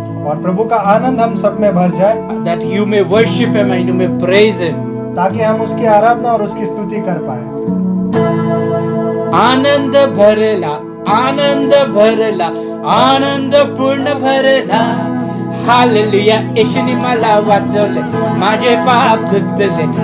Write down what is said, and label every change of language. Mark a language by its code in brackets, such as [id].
[hi] और प्रभु का आनंद हम सब में भर जाए, [en] that you may worship Him and you may praise Him. [hi] ताकि हम उसकी आराधना और उसकी स्तुति कर पाए. [mr] आनंद भरला, आनंद भरला, आनंद पूर्ण भरला. हालेलुया. येशूने मला वाचवले, माझे पाप धुतले.